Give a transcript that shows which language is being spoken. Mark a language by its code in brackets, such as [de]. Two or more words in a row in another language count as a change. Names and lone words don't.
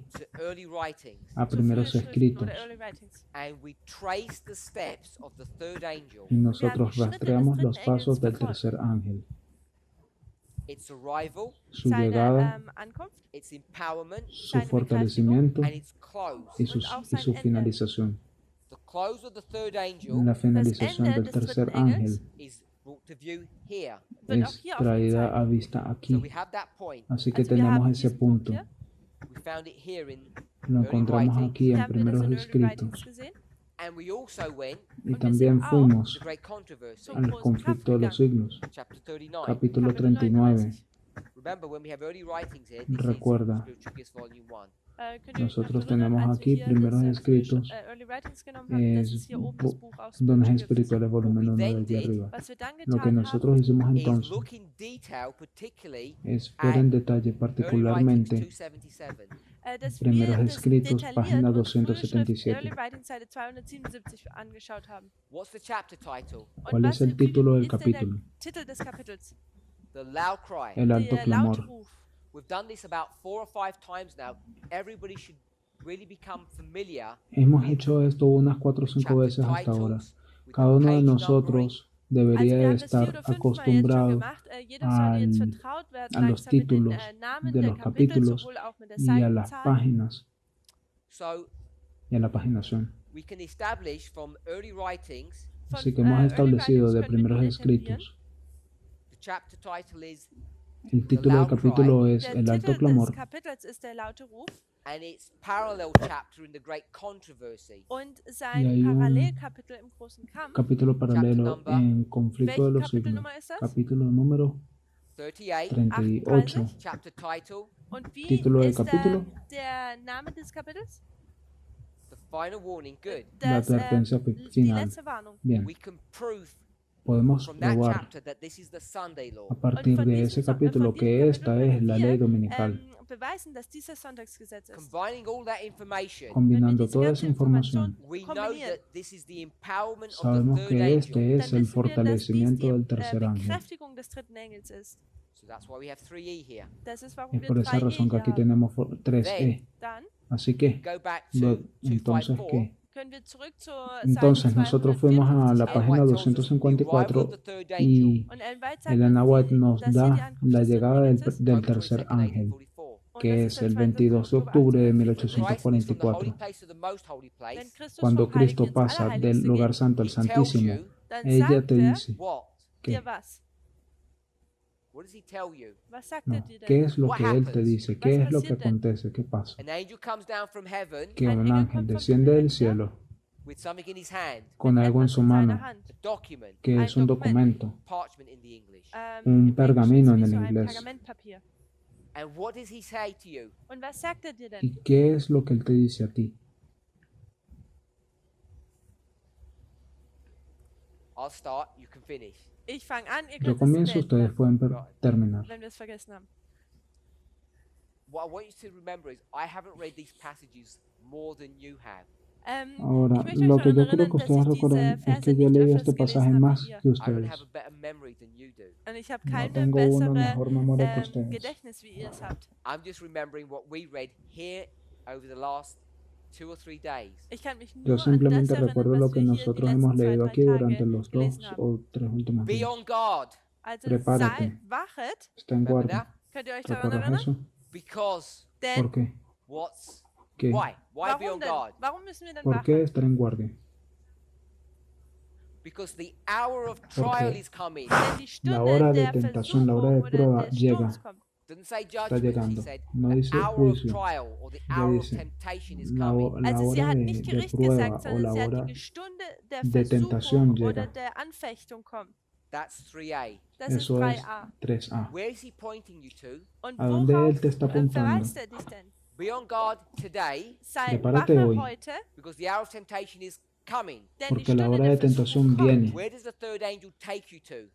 [en] to early writings [es] a [de] Zu [es] primeros [de] frühen Schriften [es] escritos, [de] oder Early Writings. [en] and we traced the steps of the third angel. [es] y nosotros [de] Schritte des [es] rastreamos [de] dritten [es] los pasos [de] Engels [es] del [de] verfolgt. [es] tercer ángel, [en] Its arrival, [es] su [de] Seine [es] llegada, [de] Ankunft, [en] its empowerment, [es] su [de] seine [es] fortalecimiento [en] and its close. [es] y [de] und auch [es] y [de] sein [es] su [de] Ende. [es] finalización. [en] The close of the third [es] La [en] angel [es] finalización [de] Ende [es] del [de] des [es] tercer [de] dritten Engels [es] ángel [en] is brought to view here. [de] wird auch [es] es [de] hier [es] traída [de] aufgezeigt. [es] a vista [en] So [es] aquí. [en] we have that point. [es] Así que [de] Also wir [es] tenemos [de] haben [es] ese [de] diesen Punkt [es] punto. [de] hier. [en] We found it here in [es] Lo encontramos [en] writings. [es] aquí [de] Hier [es] en [de] haben wir das [es] primeros [de] in Early [es] escritos. [de] Writings gesehen. [en] and we also went [es] Y [de] Und wir [es] también [de] sind auch [en] to [es] fuimos [en] the great controversy, [de] zum [es] al [de] großen Kampf [es] conflicto de los [de] gegangen. [es] siglos, [en] chapter 39. [es] capítulo [de] Kapitel 39. 39. [en] Remember when we have early writings here, this [es] Recuerda, [en] is Spiritual Gifts Volume 1. [de] Könnt ihr euch noch [es] nosotros [de] erinnern, [es] tenemos [de] als wir [es] aquí [de] hier [es] primeros [de] das, [es] escritos, [de] Early Writings genommen haben, das [es] es [de] ist hier oben das bu- Buch aus [es] dones [de] Spiritual Gifts. [es] espirituales volumen 1 de aquí arriba. [de] Was wir dann [es] Lo [de] getan [es] que [de] haben, [es] nosotros hicimos [en] Is [es] entonces [en] look in detail, particularly [es] es ver en detalle [en] early writings [es] particularmente 277. [de] dass [es] primeros [de] wir das [es] escritos, [de] detailliert [es] página [de] uns frühe Schrift [es] 277. [de] Early Writing Seite 277 angeschaut haben. [en] What's the chapter title? [de] Und [es] ¿Cuál [de] was [es] es el [de] ist- wie [es] título del [de] ist denn [es] capítulo? [de] Der Titel des Kapitels. [en] The Loud Cry. [es] El alto [de] Der [es] clamor. [de] laute Ruf. [en] We've done this about 4 or 5 times now. Everybody should really become familiar [es] Hemos [en] with [es] hecho esto unas 4 o 5 [en] chapter [es] veces hasta ahora. [en] titles, with [es] Cada [en] the [es] uno de [en] page [es] nosotros [en] numbering. [de] Also [es] debería [de] wir [es] de [de] haben das 4 [es] estar [de] oder 5 Mal jetzt schon [es] acostumbrado [de] gemacht. Jeder sollte jetzt [es] al- [de] vertraut werden, [es] a los [de] langsam mit den [es] títulos [de] Namen [es] de [de] der [es] los [de] Kapitel, [es] capítulos [de] sowohl auch mit der [es] y a las [de] Seitenzahl. [es] páginas [en] So [es] y a la paginación. [en] we can establish from early writings, [de] Von, [es] Así que hemos [de] Early [es] establecido [de] Writings [es] de [de] können wir [es] primeros [de] nun etablieren. [es] escritos. [en] the chapter title is, [es] El título del capítulo es [de] Der [es] El alto [de] Titel des [es] clamor [de] Kapitels ist der laute Ruf [en] and its parallel chapter in the Great Controversy. [de] und [es] Y [de] sein [es] hay un [de] Parallelkapitel im großen Kampf. [es] capítulo paralelo [en] number. [es] en conflicto de [de] Welche [es] los siglos. [de] Kapitelnummer ist das? [es] Capítulo número 38, 38. [en] chapter title, [de] Und wie [es] Título del [de] ist [es] capítulo. [de] der Name des Kapitels? [en] the final warning. Good. [es] La [de] Das, [es] advertencia [de] die [es] final. [de] letzte Warnung. [es] Bien, [en] We can prove [es] podemos [en] from that [es] probar [en] chapter that this is the Sunday law. [es] a partir [de] von [es] de [de] diesem [es] ese [de] Son- [es] capítulo [de] von [es] que [de] diesem [es] esta [de] Kapitel [es] es la [de] können [es] ley [de] wir, [es] dominical. [de] Beweisen, dass dieses Sonntagsgesetz ist. [en] Combining all that information, [es] Combinando [de] diese [es] toda [de] ganze [es] esa información, [en] we know [de] kombinieren, [en] that this is the empowerment of the [es] sabemos [en] third [es] que [en] angel. [es] este es [de] dann [es] el [de] wissen wir, dass dies [es] fortalecimiento [de] die [es] del tercer ángel. [de] Bekräftigung des dritten Engels ist. [en] So that's why we have 3E here. [de] Das ist, warum [es] Es [de] wir [es] por esa 3E razón que [de] hier [es] aquí [de] haben. [es] tenemos 3E. [de] Dann [es] Así que, [en] Go back [es] lo- [en] to [es] entonces, 254. ¿qué? [de] können wir zurück zur [es] Entonces [de] Seite [es] nosotros fuimos a la 254 página [en] White tells us the arrival [es] 254 [en] of the third angel. [es] y [de] und Ellen White sagt, [es] Elena White nos [de] dass hier die [es] da [de] Ankunft [es] la [de] des dritten [es] llegada [de] Engels ist. [es] del [en] October [es] tercer [en] 22nd, [es] ángel, 1844. [de] Und [es] que [de] das [es] es [de] ist der [es] el [de] 22. [es] 22 de [de] Oktober [es] octubre de 1844. [en] Christ from the [es] 1844. [en] holy place to the most holy [de] Wenn [en] place, [de] Christus [es] Cuando [de] vom Heiligen [es] Cristo [de] ins [es] pasa del [de] Allerheiligste [es] lugar [de] geht, [es] santo al [en] he tells [es] santísimo, [en] you [de] dann [es] ella [de] sagt [es] te [de] er [es] dice [en] what? [es] que [de] dir was. [en] What does he tell you? [de] Was sagt [es] No, [de] er dir [es] ¿qué [de] denn? [es] es lo [en] What [es] que Él te [en] happens? [es] dice? ¿Qué [de] Was [es] es lo que [de] passiert denn? [es] acontece? ¿Qué pasa? [en] An angel comes down from heaven [es] Que [de] Ein [es] un [de] Engel [es] ángel [de] kommt vom [es] desciende [de] Himmel [es] del [de] herab [es] cielo [en] with something in his hand, [es] con [de] mit [es] algo en [de] etwas [es] su [de] in seiner [es] mano, [de] Hand. [en] a document, [es] que [de] Ein [es] es un [de] Dokument. [es] documento, [en] parchment in the English. [es] un [de] Im Englischen [es] pergamino [de] ist [es] en [de] wie [es] el [de] so ein [es] inglés. [de] Pergamentpapier. [en] And what does he say to you? [de] Und was sagt er dir denn? [es] ¿Y qué es lo que Él te dice a ti? [en] I'll start, you can finish. [de] Ich fange an, ihr [es] Yo [de] könnt [es] es comienzo, [de] beenden, [es] ustedes pueden terminar. [de] wenn wir es vergessen haben. [en] What I want you to remember is I haven't read these passages more than you have. [es] Ahora, [de] Ich möchte euch [es] lo que [de] daran [es] yo quiero [de] erinnern, [es] que [de] dass [es] ustedes [de] ich diese [es] recuerden es [de] Verse [es] que yo [de] nicht [es] leí [de] öfters [es] este pasaje [de] gelesen habe [es] más [de] wie ihr. [es] que [en] I don't [es] ustedes. [en] have a better memory than you do. [de] Und ich habe [es] No [de] keine [es] tengo una [de] bessere [es] mejor memoria que ustedes. [de] Gedächtnis, wie ihr es habt. [en] I'm just remembering what we read here over the last 2 or 3 days. [de] Ich kann mich nur [es] Yo [de] an das [es] simplemente [de] erinnern, [es] recuerdo lo [de] was [es] que [de] wir hier die [es] nosotros hemos [de] letzten [es] leído [de] 2, [es] aquí 3 durante [de] Tage [es] los [de] gelesen [es] 2 [de] haben. [es] o 3 últimos [en] Be [es] días. [en] on guard. [de] Also [es] Prepárate. [de] wachet, [es] Está en [en] Remember [es] guardia. [en] that? [de] könnt ihr euch daran [es] ¿Recuerdas [de] erinnern? [es] eso? [en] Because [es] ¿Por [de] Denn, [es] qué? [en] what's [es] ¿Qué? [en] why? Why be on [de] warum denn? [en] guard? [de] Warum müssen wir denn [es] ¿Por qué [de] wachen? [es] estar en guardia? [en] Because the hour of trial [es] Porque [en] is coming. [de] Denn die [es] la hora [de] Stunde [es] de [de] der [es] tentación, la hora de [de] Versuchung oder [es] prueba [de] des [es] llega, [de] Sturms kommt. [en] Didn't say [es] está [en] judgment, he [es] llegando. [en] said [es] No [en] the [es] dice [en] hour of [es] juicio, [en] trial or the [es] ya [en] hour of [es] dice [en] temptation is [es] la, [en] coming. [es] la [de] Also sie [es] hora [de] hat nicht [es] de [de] Gericht [es] prueba [de] gesagt, [es] o [de] sondern [es] la [de] sie hat [es] hora [de] die Stunde der [es] de tentación [de] Versuchung oder [es] llega. [de] der Anfechtung kommt. [en] That's 3a. [de] Das ist [es] Eso es 3a. 3A. [en] Where is he pointing you to? [de] Und [es] ¿A dónde [de] worauf [es] Él te está apuntando? [de] verweist er dich denn? [en] Be on guard today [de] Sei [es] Prepárate [de] wache [es] hoy. [de] heute, [en] because the hour of temptation is coming. [de] denn die [es] Porque la [de] Stunde [es] hora [de] der [es] de tentación [de] Versuchung kommt. [es] viene. [en] Where does the third angel take you to?